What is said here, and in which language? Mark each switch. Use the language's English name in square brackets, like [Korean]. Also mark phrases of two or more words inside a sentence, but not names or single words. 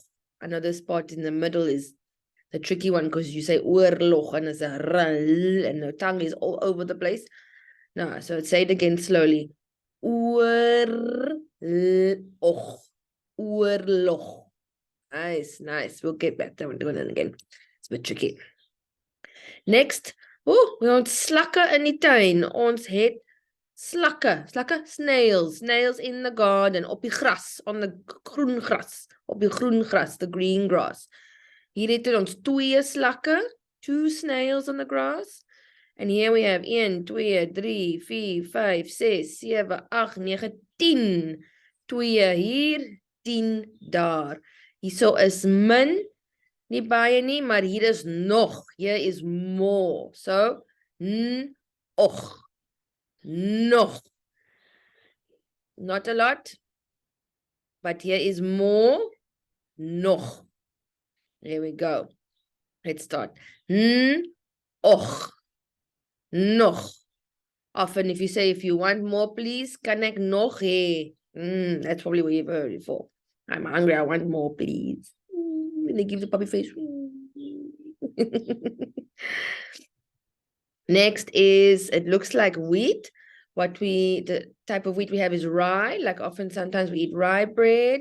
[English] I know this part in the middle is the tricky one because you say oorlog and it's a r and the tongue is all over the place. No, so say it again slowly. Oorlog. Nice. We'll get back there and do it again. It's a bit tricky. Next, we want [Afrikaans] slakke in die tuin. Ons het slakke, [English] snails in the garden, [Afrikaans] op die gras, [English] on the [Afrikaans] groen gras, [English] the green grass. [Afrikaans] Hier het ons 2 slakke, [English] 2 snails on the grass. And here we have 1, 2, 3, 4, 5, 6, 7, 8, 9, 10. [Afrikaans] 2 hier, 10 daar. Hierso is min, nie baie nie, maar hier is nog. [English] Here is more. So, och. [Afrikaans] Nog. [English] Not a lot, but here is more. Nog. There we go. Let's start. Och. Nog. Often if you say, if you want more, please, [Afrikaans] kan ek nog hê? [English] That's probably what you've heard before. I'm hungry, I want more, please. And they give the puppy face. Next is, it looks like wheat. The type of wheat we have is rye. Like often, sometimes we eat rye bread.